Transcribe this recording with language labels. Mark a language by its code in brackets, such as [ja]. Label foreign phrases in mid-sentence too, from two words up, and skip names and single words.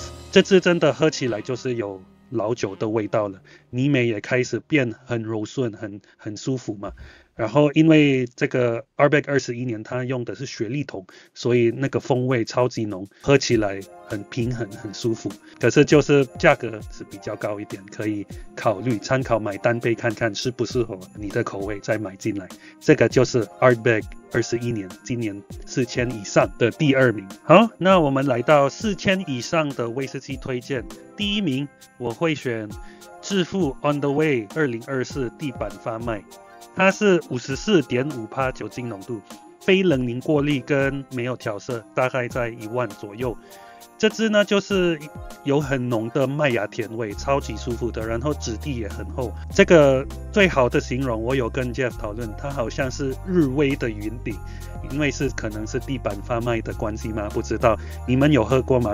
[zh] 這支真的喝起來就是有老酒的味道了，泥美也開始變很柔順，很舒服嘛。然後因為這個 Ardbeg 21年它用的是雪莉桶，所以那個風味超級濃，喝起來很平衡，很舒服。可是就是價格是比較高一點，可以考慮參考買單杯看看適不適合你的口味再買進來。這個就是 Ardbeg 21年，今年4000以上的第2名。好，那我們來到4000以上的威士忌推薦。第1名我會選致富 On the Way 2024 地板發賣。它是 54.5% 酒精濃度，非冷凝過濾跟沒有調色，大概在10000左右。這支呢就是有很濃的麥芽甜味，超級舒服的，然後質地也很厚。這個最好的形容，我有跟 Jeff 討論，它好像是日威的雲頂，因為可能是地板發麥的關係嗎？不知道你們有喝過嗎？